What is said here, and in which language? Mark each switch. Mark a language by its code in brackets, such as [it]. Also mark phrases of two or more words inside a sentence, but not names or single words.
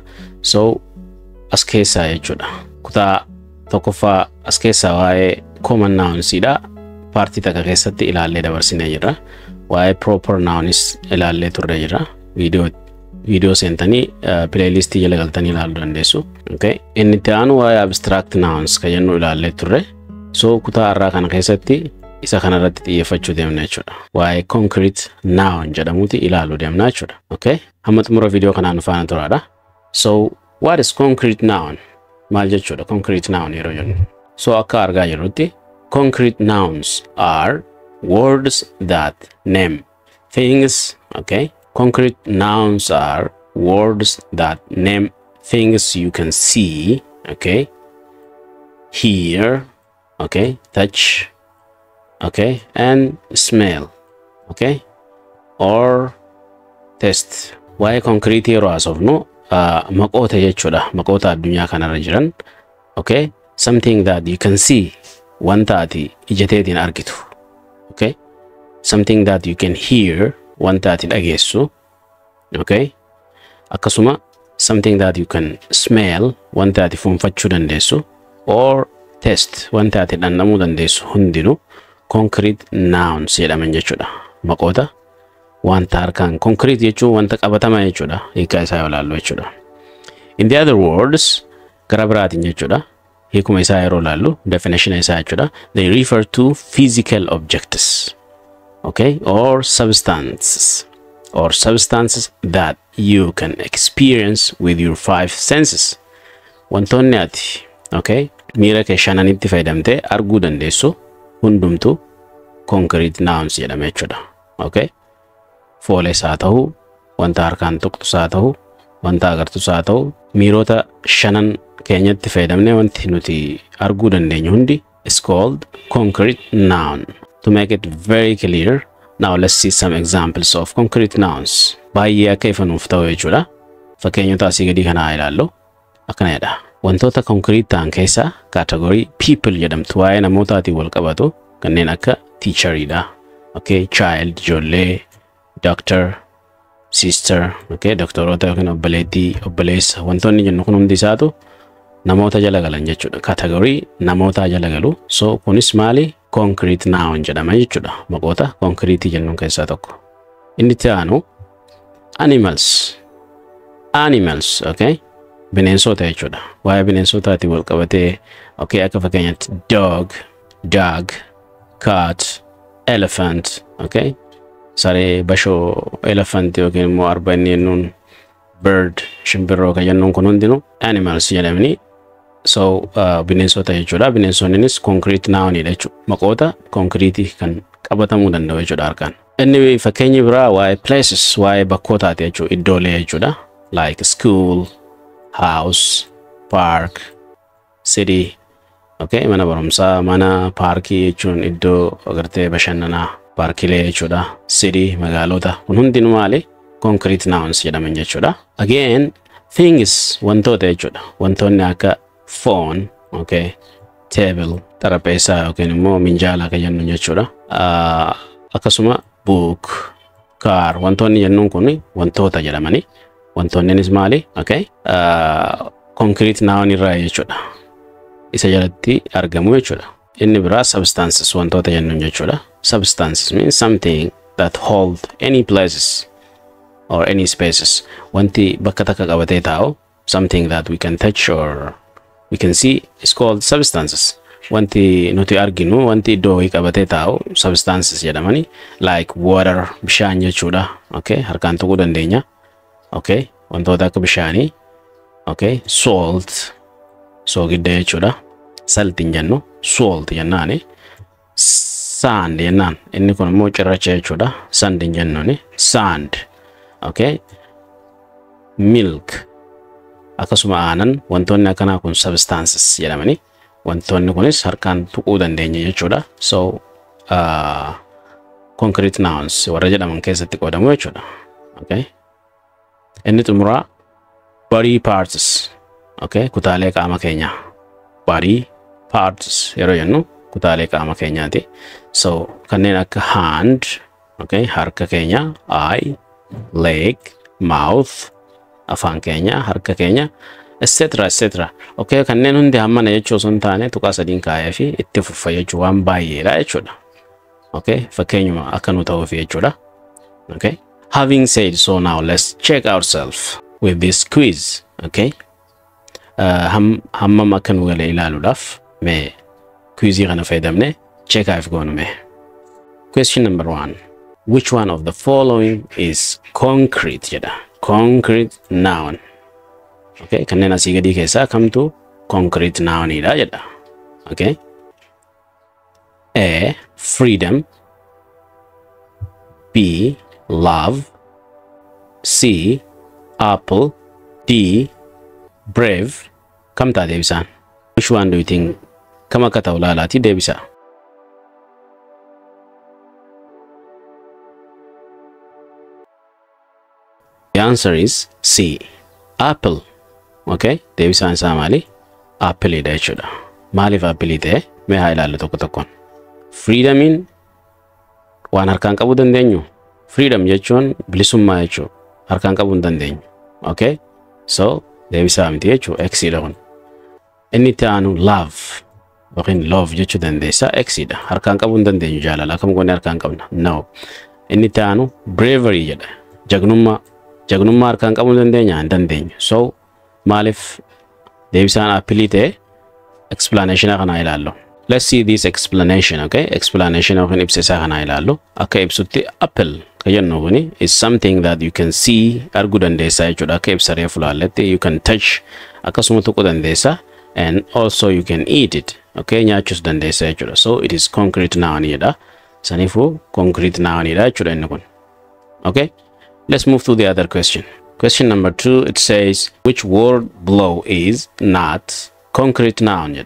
[om] So as keessaa jechuudha. Kutaa tokkoffaa as keessaa waa'ee [en] common nounsidha. [om] Paartii takka keessatti ilaallee dabarsinee jirra. Waa'ee [en] proper nouns [om] ilaallee turre jirra. Viidiyoo seentanii playlistii jala galtanii ilaaluu dandeessu. Okay, inni itti aanu waa'ee [en] abstract nouns [om] ka jennu ilaallee turre. So kutaa irraa kana keessatti isa kanarratti xiyyeeffachuu deemna jechuudha. Waa'ee [en] concrete noun [om] jedhamuuti ilaaluu deemna jechuudha. Okay, hamma xumura viidiyoo kanaan faana turaadha. [en] So what is concrete noun? [om] Maal jechuudha [en] concrete noun [om] yeroo jennu? [en] So [om] akka argaa jirrutti [en] concrete nouns are words that name things. Okay, concrete nouns are words that name things you can see, okay, hear, okay, touch, okay, and smell, okay, or taste. [om] Waa'ee concrete yeroo haasofnu maqoota jechuudha. Maqoota addunyaa kanarra jiran [en] okay something that you can see, [om] wanta ati ijateetiin argitu. [en] Okay, something that you can hear, [om] wanta ati dhageessu. [en] Okay, akkasuma something that you can smell, [om] wanta ati fuunfachuu dandeessu. [en] Or taste, [om] wanta ati dhandhamuu dandeessu hundinuu [en] concrete nouns [om] jedhaman jechuudha. Maqoota wanta harkaan concrete jechuun wanta qabatamaa jechuudha. Hiikaa isaa yoo ilaallu jechuudha. [en] In the other words, [om] gara biraatiin jechuudha. Hiikuma isaa yeroo ilaallu definition isaa jechuudha. [en] They refer to physical objects, okay, or substances that you can experience with your 5 senses. [om] Wantoonni ati okay miira kee shananitti fayyadamtee arguu dandeessu hundumtu [en] concrete nouns [om] jedhama jechuudha. Okay, fooles haa ta'u, wanta harkaan tuqxus haa ta'u, wanta agartus haa ta'u, miirota shanan keenyatti fayyadamne wanti nuti arguu dandeenyu hundi [en] is called concrete noun. To make it very clear, now let's see some examples of concrete nouns. [om] Baay'ee akka ifanuuf ta'u jechuudha. Fakkeenyota asii gadii kana ilaallu akkana jedha. Wantoota concrete ta'an keessaa [en] category people [om] jedhamtu waa'ee namootaatiin wal qabatu kanneen akka teacheridha. Okay, child, ijoollee, [en] doctor, sister, okay, [om] doktoroota yookiin obboleettii, obboleessa. Wantoonni jennu kun hundi isaatu namoota jala galan jechuudha. Category namoota jala galu. So kunis maali? [en] Concrete noun [om] jedhama jechuudha. Maqoota concrete jennuun keessaa tokko. Inni itti aanu animals. Animals, okay? Bineensota jechuudha. Waa'ee bineensotaatiin wal qabatee, okay, akka fakkeenyaatti [en] dog, cat, elephant, [om] okay? Saree, bashoo, elephant yookiin immoo arba inni jennuun bird, shimbirroo kan jennuun kun hundinuu animals jedhamanii. So bineensota jechuudha. Bineensonnis concrete nounidha jechuudha. Maqoota concrete kan qabatamuu danda'u jechuudha harkaan. Inni fakkeenyi biraa waa'ee places, waa'ee bakkootaati jechuudha. Iddoolee jechuudha. [en] Like school, house, park, city. [om] Okay, mana barumsaa, mana parkii jechuun iddoo agartee bashannanaa, parkilee jechuudha. City, magaalota. Kun hundinuu maali? [en] Concrete nouns [om] jedhaman jechuudha. [en] Again, things [om] wantoota jechuudha. Wantoonni akka phone, okay, table, tarapeessaa yookiin immoo minjaala kan jennu jechuudha. Akkasuma [en] book, car, [om] wantoonni jennuun kun wantoota jedhamani. Wantoonnis maali? Okay, [en] concrete noun [om] irraa jechuudha. Isa jalatti argamu jechuudha. Inni biraa substances wantoota jennuun jechuudha. [en] Substances means something that hold any places or any spaces. [om] Wanti bakka takka qabatee taa'u, [en] something that we can touch or we can see is called substances. [om] Wanti nuti arginu, wanti iddoo qabatee taa'u substances jedhamani. [en] Like water, [om] bishaan jechuudha. Okay, harkaan tuquu dandeenya. Okay, wantoota akka bishaanii. Okay, salt, soogidda jechuudha. Salt hin jennu, salt jennaani. Sand jennaan, inni kun immoo cirracha jechuudha. Sand hin jennuuni, sand. Okay, milk. Akkasuma aanan, wantoonni akkanaa kun substances jedhamani. Wantoonni kunis harkaan tuquu dandeenya jechuudha. So [en] concrete nouns [om] warra jedhaman keessatti qoodamu jechuudha. Okay, inni xumuraa [en] body parts. [om] Okay, kutaalee qaama keenyaa. [en] Body parts [om] yeroo jennu kutaalee qaama keenyaati. So kanneen akka [en] hand, okay, [om] harka keenya, [en] eye, leg, mouth, [om] afaan keenya, harka keenya, etc. Okay, kanneen hundi hammana jechuu osoo hin taane tuqaa sadiin kaa'ee fi itti fuffa jechuu waan baay'eedha jechuudha. Okay, fakkeenyuma akka nu ta'uuf jechuudha. [en] Okay, having said so, now let's check ourselves with this quiz. [om] Okay, hammam akka nu galee ilaaluudhaaf mee quizii kana fayyadamne check-aaf goonu mee. [en] Question number 1. Which one of the following is concrete jedha. Concrete noun. [om] Okay, kanneen asii gadii keessaa kamtu [en] concrete nounidha [om] jedha. [en] Okay, A, freedom, B, love, C, apple, D, brave. [om] Kam ta'a deebisaan? [en] Which one do you think? [om] Kam akka ta'u laalaati deebisa. [en] The answer is C, apple. [om] Okay, deebisaan isaa maali? Apple dha jechuudha. Maaliif apple ta'e? Mee haa ilaallu tokko tokkoon. Freedomiin waan harkaan qabuu dandeenyu. Freedom jechuun bilisummaa jechuudha. Harkaan qabuu hin dandeenyu. [en] Okay, so [om] deebisaa miti jechuudha. X dha kun. Inni itti aanu love yookiin love jechuu dandeessa. X dha. Harkaan qabuu hin dandeenyu jaalala. Akkam goone harkaan qabna? No. Inni itti aanu bravery jedha. Jagnummaa harkaan qabuu dandeenya? Hin dandeenyu. So maaliif deebisaan apple ta'e? Explanation kana ilaallu. [en] Let's see this explanation. Okay, explanation of an [om] ibsa kana ilaallu. Akka ibsutti apple kajennu kuni [en] is something that you can see [om] argu dandeessa jechuudha. Akka ibsa reefu laalletti [en] you can touch [om] akkasuma tuquu dandeessa [en] and also you can eat it. [om] Okay, nyaachuus dandeessa jechuudha. [en] So it is concrete noun jedha. [om] Sanifu concrete noun jedha jechuudha inni kun. [en] Okay, let's move to the other question. Question number 2, it says, which word below is not concrete noun jedha.